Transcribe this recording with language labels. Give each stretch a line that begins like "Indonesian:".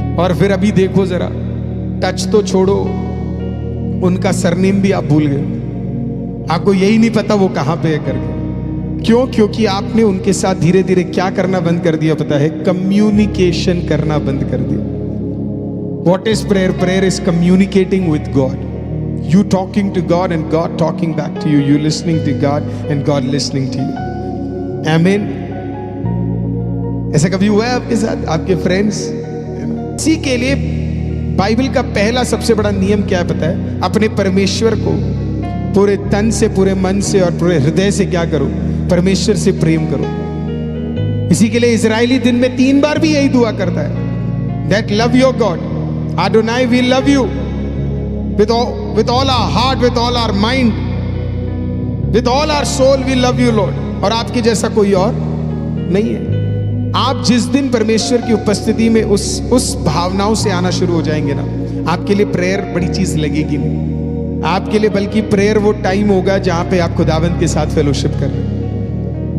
Hindi: और फिर अभी देखो जरा, टच तो छोड़ो, उनका सरनेम भी आप भूल गए। आपको यही नहीं पता वो कहां पे है करके। क्यों? क्योंकि आपने उनके साथ धीरे धीरे क्या करना बंद कर दिया पता है? कम्युनिकेशन करना बंद कर दिया।
English: What is prayer? Prayer is communicating with God. You talking to God and God talking back to you. You listening to God and God listening to you. Amen.
Hindi: ऐसा कभी हुआ है आपके साथ, आपके फ्रेंड्स? इसी के लिए बाइबल का पहला सबसे बड़ा नियम क्या है पता है? अपने परमेश्वर को पूरे तन से, पूरे मन से और पूरे हृदय से क्या करो? परमेश्वर से प्रेम करो। इसी के लिए इजरायली दिन में 3 बार भी यही दुआ करता है,
English: that love your God. Adonai, we love you with all our heart, with all our mind, with all our soul. We love you, Lord.
Hindi: और आपके जैसा कोई और नहीं है। आप जिस दिन परमेश्वर की उपस्थिति में उस भावनाओं से आना शुरू हो जाएंगे ना, आपके लिए प्रेयर बड़ी चीज लगेगी नहीं। आपके लिए बल्कि प्रेयर वो टाइम होगा जहां पे आप खुदावंद के साथ फेलोशिप कर रहे हैं।